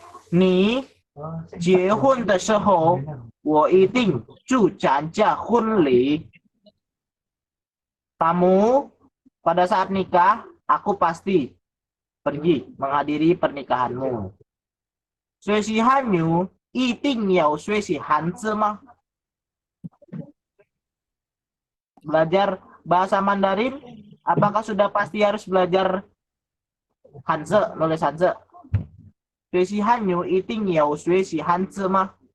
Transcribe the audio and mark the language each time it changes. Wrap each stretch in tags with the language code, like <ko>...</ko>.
<zh>你结婚的时候，我一定去参加婚礼。</zh> <id>Kamu pada saat nikah, aku pasti pergi menghadiri pernikahanmu.</id> <zh>学习汉语一定要学习汉字吗？</zh> <id>Belajar bahasa Mandarin, apakah sudah pasti harus belajar Hanzi, nulis Hanzi?</id> <zh>学习汉语一定要学习汉字吗？</zh>